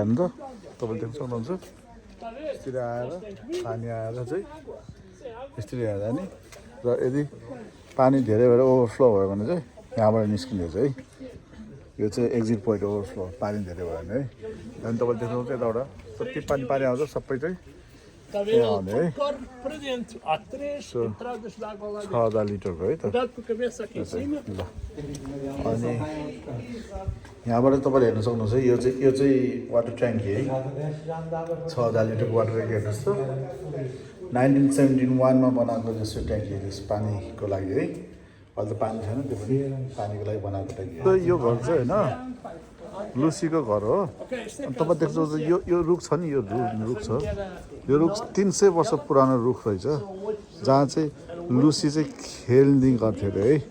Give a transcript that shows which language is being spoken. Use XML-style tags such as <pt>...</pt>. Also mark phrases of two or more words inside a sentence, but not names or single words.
<ne>नि त तपाईँले देख्न सक्नुहुन्छ यसरी आएर पानी आएर चाहिँ यसरी आएर नि र यदि पानी धेरै भएर ओभरफ्लो भयो भने चाहिँ यहाँबाट निस्किने चाहिँ है यो चाहिँ</ne> <en>exit point overflow</en> <ne>पानी धेरै भयो भने है अनि तपाईँले देख्नुहुन्छ यताबाट जति पानी आउँछ सबै चाहिँ</ne> <pt>Está vendo? Para dentro. Há 3 entradas de água lá dentro.</pt> <ne>6,000 लिटरको है त</ne> <pt>Cuidado com a cabeça aqui em cima.</pt> <ne>ल अनि यहाँबाट तपाईँले हेर्न सक्नुहुन्छ यो चाहिँ</ne> <en>water tank</en> <ne>है 6,000 लिटरको</ne> <en>water tank</en> <ne>हेर्नुहोस् त 1971मा बनाएको जस्तो ट्याङ्की जस पानीको लागि है अहिले त पानी छैन त्यो पनि पानीको लागि बनाएको ट्याङ्की यो घर चाहिँ होइन लुसीको घर हो अनि तपाईँ देख्नुहुन्छ यो रुख छ नि यो रुख छ यो रुख 300 वर्ष पुरानो रुख रहेछ जहाँ चाहिँ लुसी चाहिँ खेल्ने गर्थ्यो अरे है</ne>